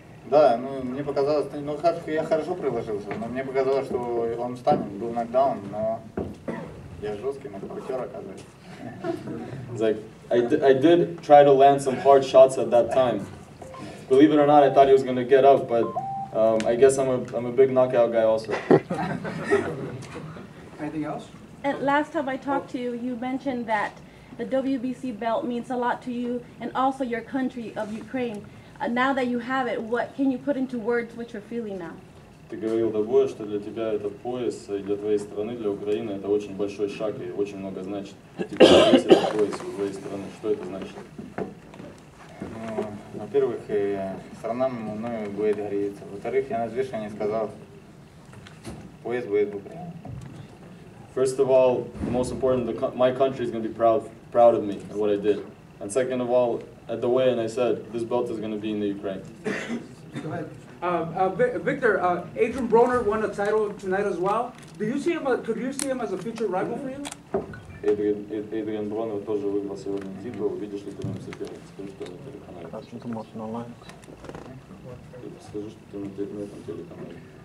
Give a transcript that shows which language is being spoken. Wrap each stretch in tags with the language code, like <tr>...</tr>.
<ru>Да, ну мне показалось, ну я хорошо приложился, но мне показалось, что он встанет, был нокдаун, но я жесткий нокаутер, оказывается.</ru> <en>It's like I did try to land some hard shots at that time. Believe it or not, I thought he was going to get up, but I guess I'm a big knockout guy also. Anything else? And last time I talked to you, you mentioned that the WBC belt means a lot to you and also your country of Ukraine. Now that you have it, what can you put into words what you're feeling now?</en> <ru>Ты говорил до боя, что для тебя этот пояс и для твоей страны, для Украины, это очень большой шаг и очень много значит. Теперь есть этот пояс у твоей страны. Что это значит? Ну, во-первых, страна мною будет гордиться. Во-вторых, я на взвешивании сказал, пояс будет в Украине.</ru> <en>First of all, the most important, my country is going to be proud of me and what I did. And second of all, at the weigh-in, I said this belt is going to be in the Ukraine. Go ahead. Viktor, Adrian Broner won a title tonight as well. Could you see him as a future rival for you?</en> <ru>Эдриан Бронер тоже выиграл сегодня титул. Видишь ли ты в нем соперник? Скажи, что на телеканале. Скажи, что ты на этом телеканале.</ru>